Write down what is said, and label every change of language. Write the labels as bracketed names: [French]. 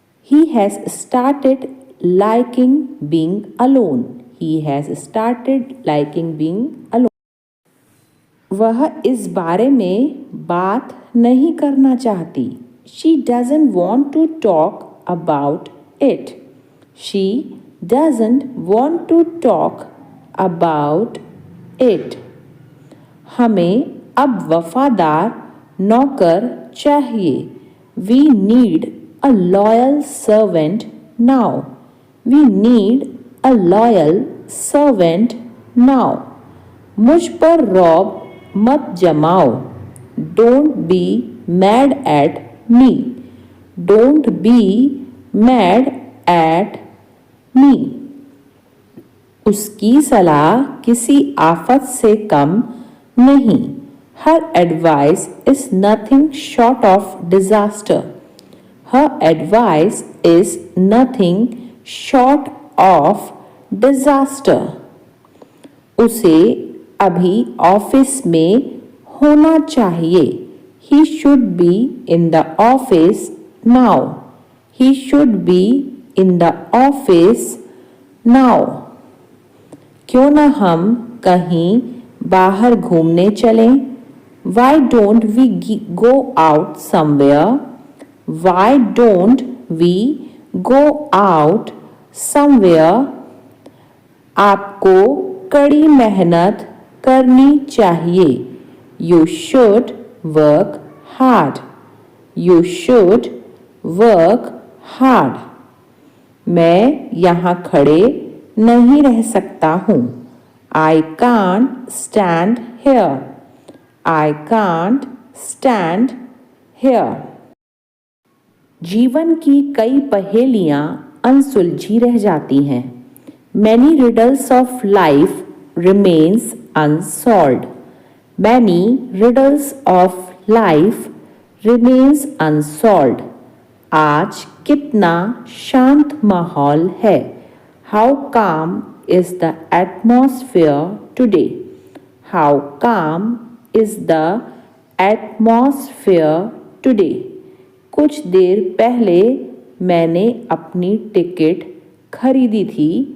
[English] He has started liking being alone. He has started liking being alone. [Hindi] वह इस बारे में बात नहीं करना चाहती. [English] She doesn't want to talk about it. She doesn't want to talk about it. [Hindi] हमें अब वफादार नौकर चाहिए. [English] We need a loyal servant now. We need a loyal servant now. [Hindi] मुझ पर रौब मत जमाओ. [English] Don't be mad at me. Don't be mad at me. [Hindi] उसकी सलाह किसी आफत से कम नहीं. [English] Her advice is nothing short of disaster. Her advice is nothing short of disaster. [Hindi] उसे अभी ऑफिस में होना चाहिए. [English] He should be in the office now. He should be in the office now. [Hindi] क्यों न हम कहीं बाहर घूमने चलें? [English] Why don't we go out somewhere? Why don't we go out somewhere? [Hindi] आपको कड़ी मेहनत करनी चाहिए. [English] You should work hard. You should work hard. [Hindi] मैं यहाँ खड़े नहीं रह सकता हूँ. [English] I can't stand here. I can't stand here. [Hindi] जीवन की कई पहेलियाँ अनसुलझी रह जाती हैं. [English] Many riddles of life remains unsolved. Many riddles of life remains unsolved. [Hindi] आज कितना शांत माहौल है. [English] How calm is the atmosphere today? How calm is the atmosphere today? [Hindi] कुछ देर पहले मैंने अपनी टिकट खरीदी थी.